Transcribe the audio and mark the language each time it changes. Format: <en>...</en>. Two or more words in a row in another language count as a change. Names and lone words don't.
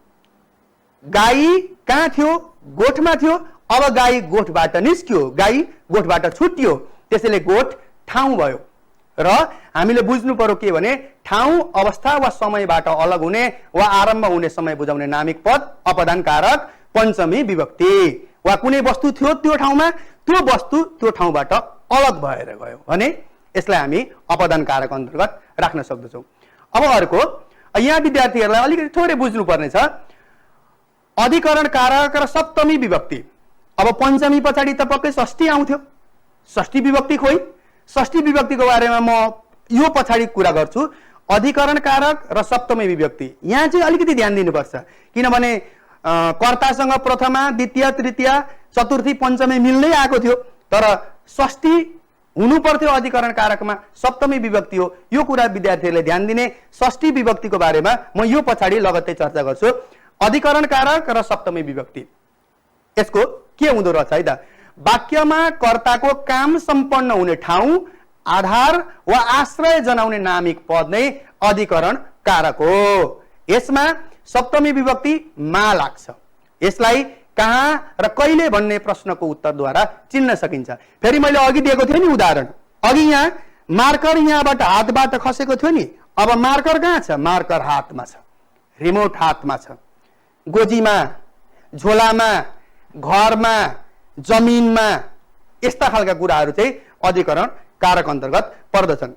<ne>गाई कहाँ थियो? गोठमा थियो। अब गाई गोठबाट निस्कियो, गाई गोठबाट छुट्टियो, त्यसैले गोठ ठाउँ भयो। र हामीले बुझ्नु पर्यो के भने ठाउँ, अवस्था वा समयबाट अलग हुने वा आरम्भ हुने समय बुझाउने नामिक पद अपदान कारक पञ्चमी विभक्ति। वा कुनै वस्तु थियो त्यो ठाउँमा, त्यो वस्तु त्यो ठाउँबाट अलग भएर गयो भने यसलाई हामी अपदान कारक अन्तर्गत राख्न सक्दछौँ। अब अर्को, यहाँ विद्यार्थीहरूलाई अलिकति थोरै बुझ्नु पर्ने छ, अधिकरण कारक र सप्तमी विभक्ति। अब पञ्चमी पछाडि त पक्कै षष्ठी आउँथ्यो, षष्ठी विभक्ति खोइ? षष्ठी विभक्तिको बारेमा म यो पछाडि कुरा गर्छु। अधिकरण कारक र सप्तमी विभक्ति यहाँ चाहिँ अलिकति ध्यान दिनुपर्छ, किनभने कर्तासँग प्रथमा, द्वितीय, तृतीय, चतुर्थी, पञ्चमी मिल्दै आएको थियो, तर षष्ठी हुनु पर्थ्यो अधिकरण कारकमा, सप्तमी विभक्ति हो। यो कुरा विद्यार्थीहरूले ध्यान दिने। षष्ठी विभक्तिको बारेमा म यो पछाडि लगत्तै चर्चा गर्छु। अधिकरण कारक र सप्तमी विभक्ति, यसको के हुँदो रहेछ है त? वाक्यमा कर्ताको काम सम्पन्न हुने ठाउँ, आधार वा आश्रय जनाउने नामिक पद नै अधिकरण कारक हो। यसमा सप्तमी विभक्ति मा लाग्छ। यसलाई कहाँ र कहिले भन्ने प्रश्नको उत्तरद्वारा चिन्न सकिन्छ। फेरि मैले अघि दिएको थिएँ नि उदाहरण, अघि यहाँ मार्कर यहाँबाट हातबाट खसेको थियो नि, अब मार्कर कहाँ छ? मार्कर हातमा छ, रिमोट हातमा छ, गोजीमा, झोलामा, घरमा, जमिनमा, यस्ता खालका कुराहरू चाहिँ अधिकरण कारक अन्तर्गत पर्दछन्।</ne>